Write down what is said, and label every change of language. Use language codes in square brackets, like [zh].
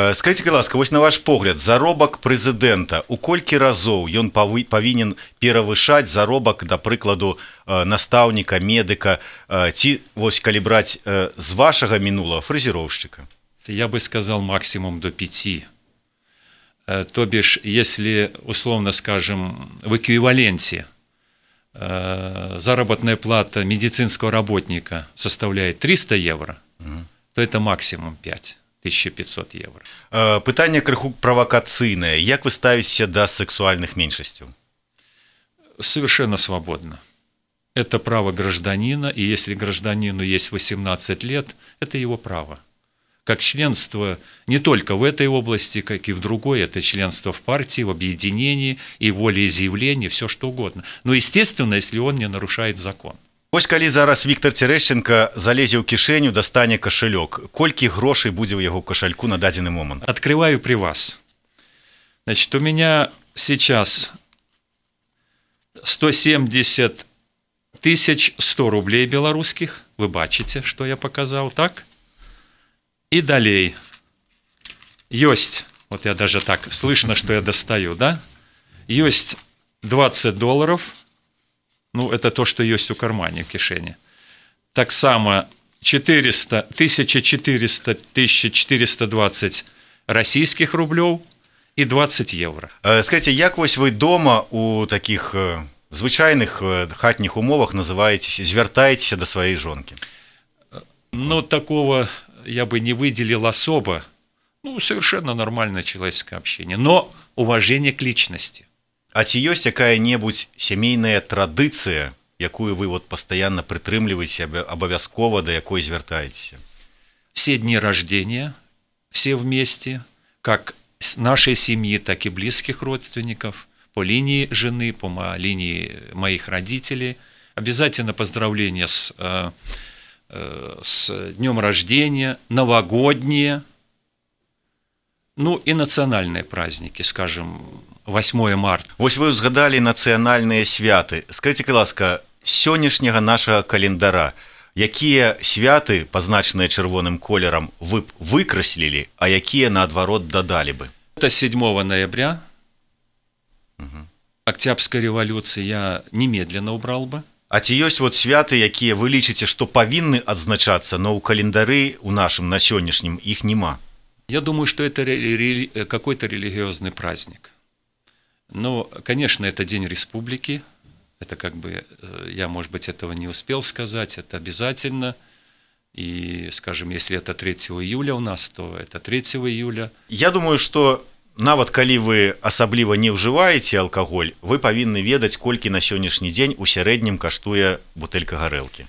[be] Скажите, ласка, вось на ваш погляд, заробак прэзідэнта у колькі разоў ён павінен перавышаць заробак, да прыкладу, настаўніка, медыка, ці вось калі браць з вашага мінулага фрэзероўшчыка? [ru] Я бы сказал максимум до 5. То бишь, если, условно скажем, в эквиваленте заработная плата медицинского работника составляет 300 евро, то это максимум 1500 евро. [be] Пытанне крыху правакацыйнае. Як вы ставіцеся да сексуальных меньшасцяў? [ru] Совершенно свободно. Это право гражданина, и если гражданину есть 18 лет, это его право. Как членство не только в этой области, как и в другой, это членство в партии, в объединении и волеизъявлении, все что угодно. Но, естественно, если он не нарушает закон. [be] Вось калі зараз Віктор Цярэшченка залезе ў кішэню, дастане кашалёк, колькі грошай будзе ў яго кашальку на дадзены момант? [ru] Открываю при вас. Значит, у меня сейчас 170 100 рублей белорусских. Вы бачите, что я показал, так? И далее. Есть, вот я даже так, слышно, что я достаю, да? Есть $20. Ну, это то, что есть у кармане в кишени. Так само 1400, 1420 российских рублей и 20 евро. [be] Скажите, як вось вы дома у таких звычайных хатніх умовах звяртаецеся до своей жонки? [ru] Ну, такого я бы не выделил особо. Ну, совершенно нормальное человеческое общение. Но уважение к личности. [be] А ці ёсць якая-небудзь сямейная традыцыя, якую вы [ru] вот постоянно [be] прытрымліваеце, абавязкова да якой звяртаецеся? [ru] Все дни рождения, все вместе, как с нашей семьи, так и близких родственников, по линии жены, по линии моих родителей. Обязательно поздравления с днем рождения, новогодние, ну и национальные праздники, скажем, 8 марта. [be] Вось вы згадалі нацыянальныя святы. Скажите, ласка, сённяшняга нашага календара, якія святы, пазначаныя чырвоным колерам, вы б выкраслілі, а якія, наадварот, дадалі бы? [ru] Это 7 ноября, Октябрьской революции я немедленно убрал бы. [be] А ці ёсць вот святы, якія вы лічыце, што павінны адзначацца, но ў календары у нашым на сённяшнім іх нема? [ru] Я думаю, что это какой-то религиозный праздник. Но, конечно, это День Республики. Это как бы, я, может быть, этого не успел сказать, это обязательно. И, скажем, если это 3 июля у нас, то это 3 июля. [be] Я думаю, что нават калі вы асабліва не ўжываеце алкаголь, вы павінны ведаць, колькі на сённяшні дзень у сярэднім каштуе бутэлька гарэлкі.